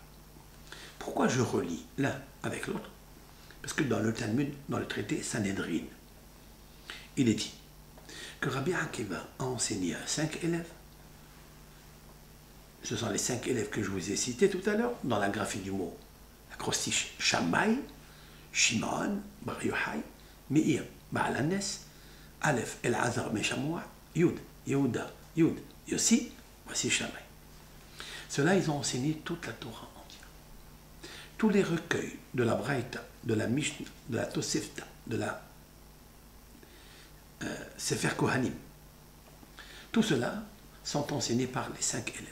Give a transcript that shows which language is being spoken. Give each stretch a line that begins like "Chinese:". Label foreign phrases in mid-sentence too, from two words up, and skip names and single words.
French: Pourquoi je relie l'un avec l'autre? Parce que dans le Talmud, dans le traité Sanhedrin, il est dit que Rabbi Akiva a enseigné à 5 élèves. Ce sont les 5 élèves que je vous ai cités tout à l'heure, dans la graphie du mot, l'acrostiche Shammai, Shimon, Bar Yochai, Meir, Baal Hanes, Aleph, Elazar, Meshamoua, Yud, Yehuda, Yud, Yossi, voici Shammai. Ceux-là, ils ont enseigné toute la Torah entière. Tous les recueils de la Braïta, de la Mishnah, de la Tosefta, de la Sefer Kohanim, tout cela sont enseignés par les 5 élèves.